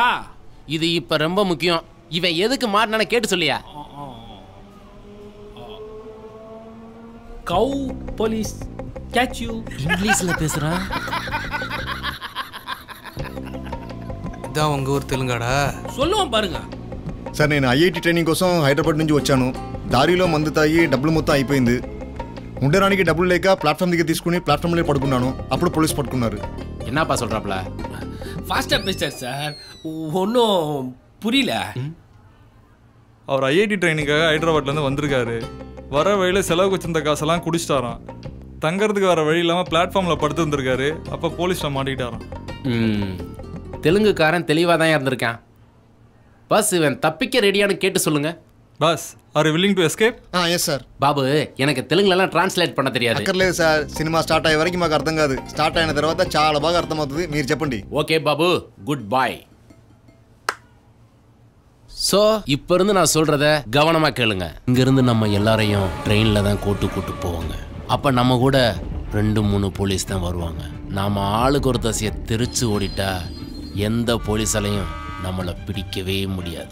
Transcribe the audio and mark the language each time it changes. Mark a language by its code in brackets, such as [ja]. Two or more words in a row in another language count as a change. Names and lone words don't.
[ta] இது இப்ப ரொம்ப முக்கியம். இவன் எதுக்கு மாட்டினான கேட்டு சொல்லியா? [en] How police catch you. [ta] இங்கிலீஷ்ல பேசுறான். இதான் உங்க ஊர் தெலுங்காடா? சொல்லுவோம் பாருங்க. [te] సార్ నేను ఐఐటి ట్రైనింగ్ కోసం హైదరాబాద్ నుంచి వచ్చాను. దారిలో మందు తాగి డబ్బులు మొత్తం అయిపోయింది. ఉండడానికి డబ్బులు లేక ప్లాట్ఫామ్ దగ్గర తీసుకుని ప్లాట్ఫామ్లో పడుకున్నాను. అప్పుడు పోలీస్ పట్టుకున్నారు. [ta] என்னப்பா சொல்றாப்ல? ஃபாஸ்டா பேசுறார் சார், ஒன்றும் புரியல. அவர் ஐஐடி ட்ரைனிங்காக ஹைதராபாத்லேருந்து வந்திருக்காரு. வர வழியில் செலவுக்கு வச்சிருந்த காசெல்லாம் குடிச்சிட்டாராம். தங்கறதுக்கு வர வழி இல்லாமல் பிளாட்ஃபார்மில் படுத்து வந்திருக்காரு. அப்போ போலீஸில் மாட்டிக்கிட்டாராம். தெலுங்குக்காரன் தெளிவாக தான் இருந்திருக்கான். பஸ் இவன் தப்பிக்க ரெடியானு கேட்டு சொல்லுங்க. [en] Boss are willing to escape? Yes sir. [ta] బాబు எனக்கு [te] తెలుగులో ట్రాన్స్లేట్ [ta] பண்ண தெரியாது. [te] అక్కర్లేదు సార్, సినిమా స్టార్ట్ అయ్యే వరకు మాకు అర్థం కాదు. స్టార్ట్ అయిన తర్వాత చాలా బాగా అర్థమవుతుంది. మీరు చెప్పండి. [ta] ஓகே பாபு, [en] good bye. [ta] ஸோ இப்போ இருந்து நான் சொல்றத கவனமாக கேளுங்க. இங்கிருந்து நம்ம எல்லாரையும் ட்ரெயினில் தான் கூட்டு போவாங்க. அப்போ நம்ம கூட 2-3 போலீஸ் தான் வருவாங்க. நாம் ஆளுக்கு ஒரு தசையை தெரிச்சு ஓடிட்டா எந்த போலீஸாலையும் நம்மளை பிடிக்கவே முடியாது.